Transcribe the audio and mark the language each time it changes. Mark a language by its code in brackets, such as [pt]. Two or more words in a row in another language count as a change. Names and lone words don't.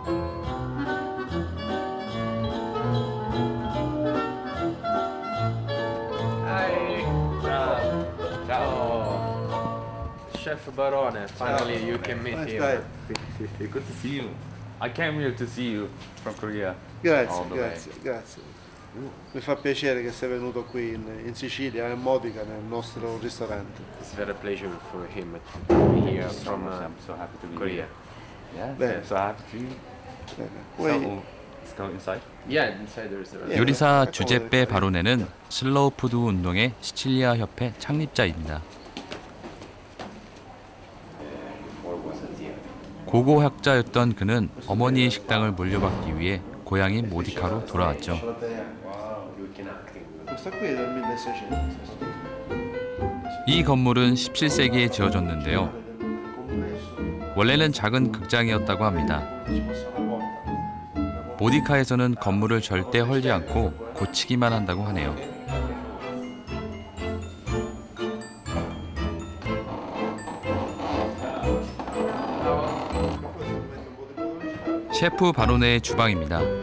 [en] Chef Barone, finally you can meet him. Good to see you. I came here to see you from Korea. [it] Grazie, [en] All the way. [it] grazie, grazie. Mi fa piacere che sei venuto qui in Sicilia, a Modica, nel nostro ristorante. [en] It's very pleasure for him to be here from I'm so happy to be Korea. here. Yeah, [it] Bene. [en] so happy to you. [it] Bene. [en] So, [it] Poi- [en] let's go inside. Yeah, inside there is a [ko] 요리사 주제페 바로네는 슬로우 푸드 운동의 시칠리아 협회 창립자입니다. 고고학자였던 그는 어머니의 식당을 물려받기 위해 고향인 모디카로 돌아왔죠. [it] Questa qui è del 1600. [ko] 이 건물은 17세기에 지어졌는데요. 원래는 작은 극장이었다고 합니다. 모디카에서는 건물을 절대 헐지 않고 고치기만 한다고 하네요. 셰프 바로네의 주방입니다.